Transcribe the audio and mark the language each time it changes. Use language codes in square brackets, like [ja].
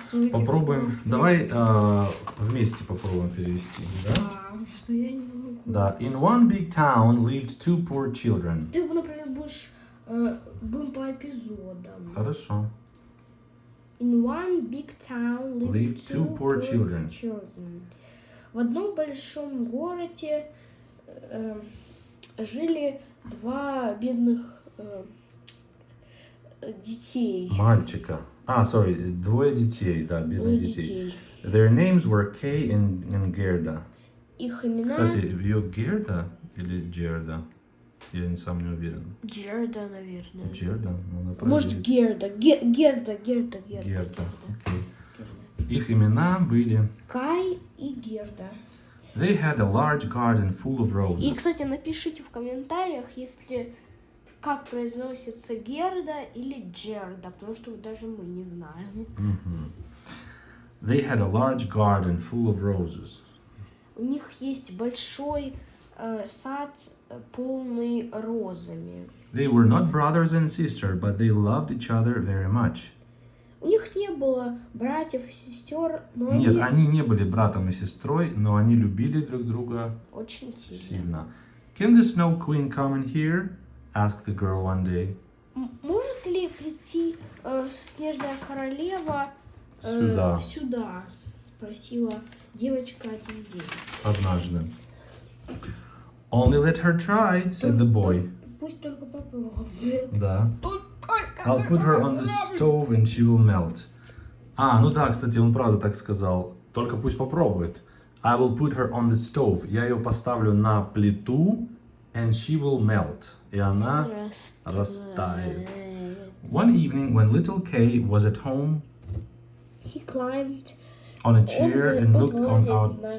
[ru] Попробуем. Давай вместе попробуем перевести. Да? Что я не могу. Да. [en] In one big town lived two poor children. [ru] Ты, например, будешь будем по эпизодам. Хорошо. [en] In one big town lived two poor children. [ru] В одном большом городе жили два бедных детей. Мальчика. Двое детей, да, бедных детей. [en] Their names were Kay and Gerda. [ru] Их имена... Кстати, ее Герда или Джерда? Я сам не уверен. Джерда, наверное. Джерда? Может, Герда. Герда. Герда, окей. Их имена были... Кай и Герда. [en] They had a large garden full of roses. [ru] И, кстати, напишите в комментариях, если как произносится Герда или Джерда, потому что даже мы не знаем. [en] They had a large garden full of roses. [ru] У них есть большой сад, полный розами. [en] They were not brothers and sisters, but they loved each other very much. [ru] У них не было братьев и сестер, но Нет, они не были братом и сестрой, но они любили друг друга очень сильно. [en] Can the Snow Queen come in here? Asked the girl one day. [ru] Может ли прийти снежная королева сюда? Спросила девочка один день. Однажды. [en] Only let her try, said the boy. [ru] Пусть только попробует. Да. [en] I'll put her on the stove and she will melt. [ru] Ну да, кстати, он правда так сказал. Только пусть попробует. [en] I will put her on the stove. [ru] Я ее поставлю на плиту, [en] and she will melt. [ru] И она растает. [en] One evening, when little Kay was at home, he climbed on a chair and looked on out.